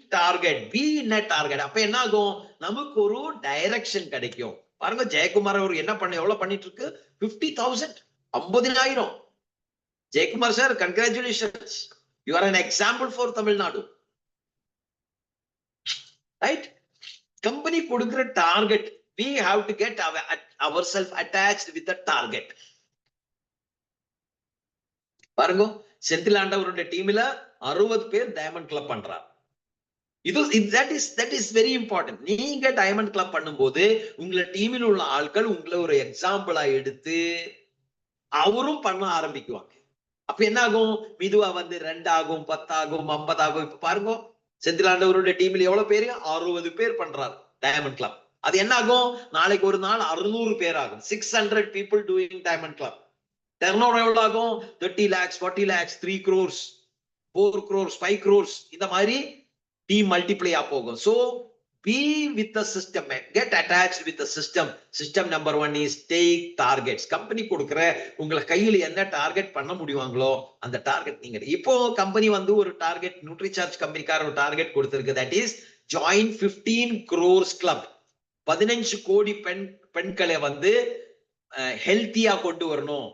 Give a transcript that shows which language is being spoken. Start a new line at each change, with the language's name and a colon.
Tamil: Target, be in target. அப்ப என்ன ஆகும், நமக்கு ஒரு டைரக்ஷன் கிடைக்கும். பாருங்க ஜெயக்குமார் அவர் என்ன பண்ண எவ்வளவு பண்ணிட்டு இருக்கு, 50,000, 50,000.
English: Jayakumar sir, congratulations, you are an example for Tamil Nadu. Right?
Tamil: Company கொடுக்கிற target,
English: we have to get ourselves attached with the target.
Tamil: பாருங்க செந்தில் ஆண்டவருடைய டீம்ல 60 பேர் டைமண்ட் கிளப் பண்றார்.
English: that is very important.
Tamil: நீங்க டைமண்ட் கிளப் பண்ணும்போது உங்களை டீமில் உள்ள ஆட்கள் உங்களை ஒரு எக்ஸாம்பிளா எடுத்து அவரும் பண்ண ஆரம்பிக்குவாங்க. அப்ப என்ன ஆகும், மெதுவா வந்து 2 ஆகும், 10 ஆகும், 50 ஆகும். இப்ப பாருங்க செந்தில் ஆண்டவருடைய டீம்ல எவ்வளவு பேரு, 60 பேர் பண்றாரு டைமண்ட் கிளப். அது என்ன ஆகும், நாளைக்கு ஒரு நாள் 600 பேர் ஆகும்.
English: 600 people doing diamond club. Turnover
Tamil: எவ்வளவு ஆகும்,
English: 30 lakhs, 40 lakhs, 3 crores, 4 crores, 5 crores.
Tamil: இந்த மாதிரி டீம் மல்டிப்ளை போகும். So
English: be with the system, get attached with the system. System number 1 is take targets.
Tamil: Company கொடுக்கிற உங்களை கையில என்ன டார்கெட் பண்ண முடியுவாங்களோ அந்த டார்கெட் நீங்க. இப்போ கம்பெனி வந்து ஒரு டார்கெட், நியூட்ரிசார்ஜ் கம்பெனிக்கார ஒரு டார்கெட் கொடுத்திருக்கு,
English: That is join 15 crores club.
Tamil: 15 கோடி பெண்களை வந்து ஹெல்த்தியா கொண்டு வரணும்.